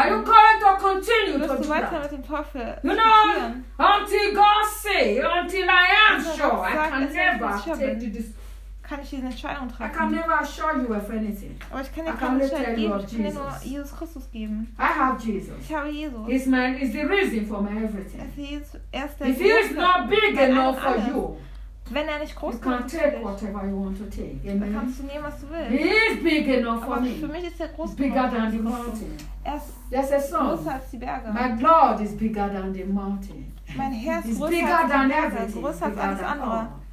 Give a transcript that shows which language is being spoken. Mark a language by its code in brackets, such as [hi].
[en] Are you going to continue to do that? [de] Mit dem Teufel, [en] you know, until God say, until I am sure, [de] kann ich diese Entscheidung treffen. [en] I can never assure you of anything. [de] Aber ich kann dir keine Entscheidung geben. Ich kann dir nur Jesus Christus geben. [en] I have Jesus. [de] Ich habe Jesus. [en] He's my, is the reason for my everything. If he is not big enough for you, [de] wenn er nicht groß [en] you can take whatever you want to take. [de] Dann kannst du nehmen, was du willst. [en] He is big enough for me. [de] Für mich ist er groß. [en] Bigger than the mountain. There's a song. [de] Größer als die Berge. [en] My Lord is bigger than the mountain. [de] Mein Herr ist größer als die Berge. Größer als alles andere.